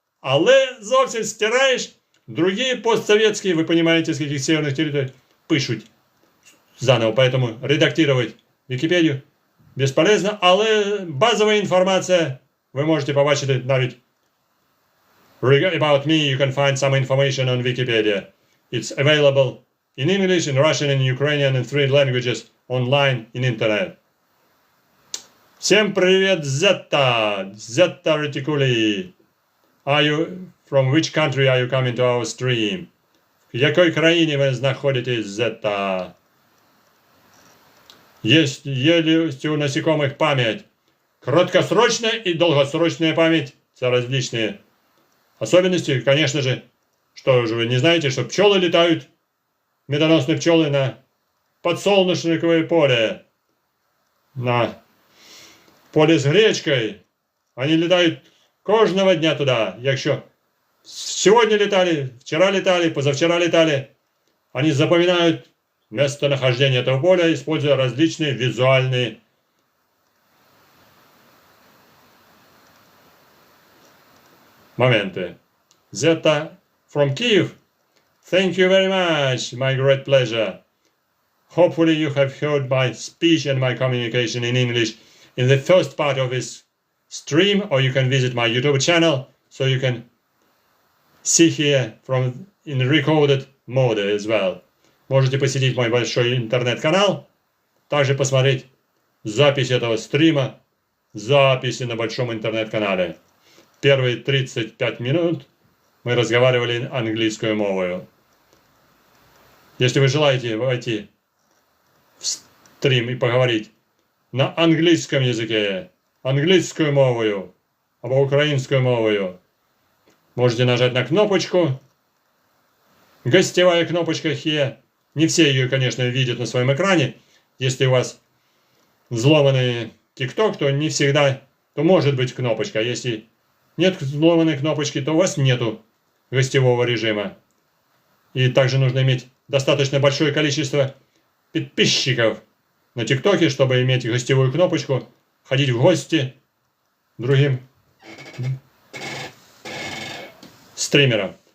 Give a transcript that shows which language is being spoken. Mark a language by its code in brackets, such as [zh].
[uk] Але зовсім стираєш, другі постсовєтські, ви розумієте, з яких северних територій, пишуть заново. Поэтому редактувати Вікіпедію безполезно, але базова інформація ви можете побачити навіть [en] about me, you can find some information on Wikipedia. It's available in English, in Russian, in Ukrainian, in 3 languages, online, in internet. [ru] Всем привет, Zeta Reticuli. [en] Are you, from which country are you coming to our stream? [uk] В якій країні ви знаходитесь, Zeta? [ru] Есть у насекомых память. Краткосрочная и долгосрочная память. Это различные особенности. Конечно же, что же вы не знаете, что пчелы летают, медоносные пчелы, на подсолнечниковое поле, на поле с гречкой. Они летают [uk] кожного дня [ru] туда. Якщо сегодня летали, вчера летали, позавчера летали, они запоминают местонахождение этого поля, используя различные визуальные моменты. [en] Zeta from Kyiv. Thank you very much, my great pleasure. Hopefully you have heard my speech and my communication in English in the first part of this stream, or you can visit my YouTube channel, so you can see here from in recorded mode as well. [ru] Можете посетить мой большой интернет-канал, также посмотреть запись этого стрима, записи на большом интернет-канале. Первые 35 минут мы разговаривали английскую мовою. Если вы желаете войти в стрим и поговорить на английском языке, английскую мовою, [uk] або украинскую мовою, [ru] можете нажать на кнопочку. Гостевая кнопочка here. Не все ее, конечно, видят на своем экране. Если у вас взломанный TikTok, то не всегда, то может быть кнопочка. Если нет взломанной кнопочки, то у вас нету гостевого режима. И также нужно иметь достаточно большое количество подписчиков на ТикТоке, чтобы иметь гостевую кнопочку, ходить в гости другим стримерам.